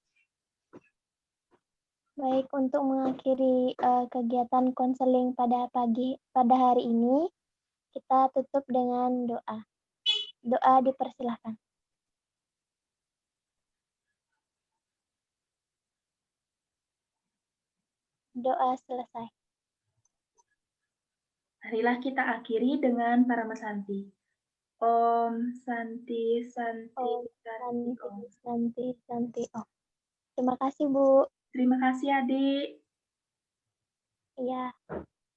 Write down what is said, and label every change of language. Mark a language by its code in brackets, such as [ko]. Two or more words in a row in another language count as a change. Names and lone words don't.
[id] Baik, untuk mengakhiri kegiatan konseling pada hari ini, kita tutup dengan doa. Doa dipersilahkan. Doa selesai. Marilah kita akhiri dengan Parama Santi. [sa] Om Santi Santi Om Santi Santi Om. Santi Santi Om. [id] Terima kasih Bu. Terima kasih Adik. Iya.